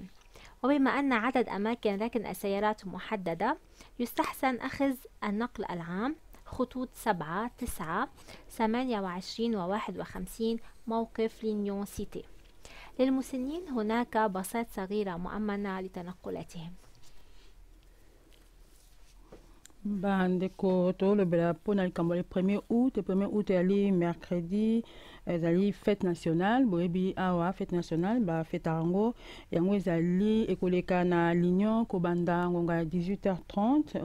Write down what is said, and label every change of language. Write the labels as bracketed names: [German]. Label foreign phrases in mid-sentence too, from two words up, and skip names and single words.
[Arabic] وبما أن عدد أماكن ركن السيارات محددة، يستحسن أخذ النقل العام خطوط 7، 9، 28 و51 موقف لينيون سيتي. للمسنين هناك باصات صغيرة مؤمنة لتنقلاتهم. [Lingala] Bandeko tolobela mpona likambo [French] le 1er août. Le 1er août ezali mercredi, ezali fête nationale. [Lingala] Boyebi awa [French] fête nationale [Lingala] ba fête yango ezali ekoleka na Lignon kobanda ngonga ya 18h30.